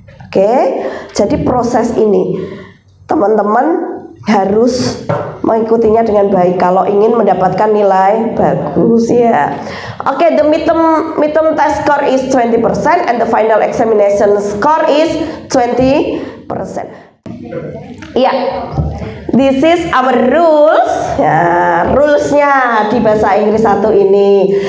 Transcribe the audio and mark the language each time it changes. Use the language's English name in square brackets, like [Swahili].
[Indonesian] Oke, jadi proses ini teman-teman harus mengikutinya dengan baik kalau ingin mendapatkan nilai bagus ya. [English] Oke, the midterm test score is 20% and the final examination score is 20%. Ya, this is our rules. [Indonesian] Ya, rulesnya di bahasa Inggris 1 ini.